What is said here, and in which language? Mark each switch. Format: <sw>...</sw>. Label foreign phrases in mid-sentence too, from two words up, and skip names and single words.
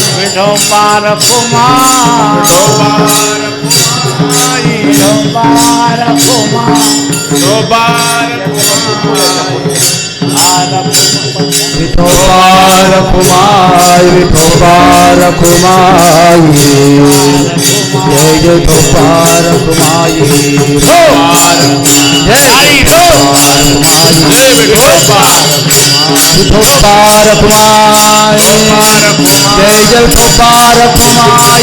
<mr>विठोबा रघुमाई विठोबा रघुमाई विठोबा रघुमाई विठोबा रघुमाई विठोबा रघुमाई जय जय विठोबा कुमाई गोपाल जय हरि बोल जय गोपाल गोपाल कुमाई जय जय गोपाल कुमाई</mr>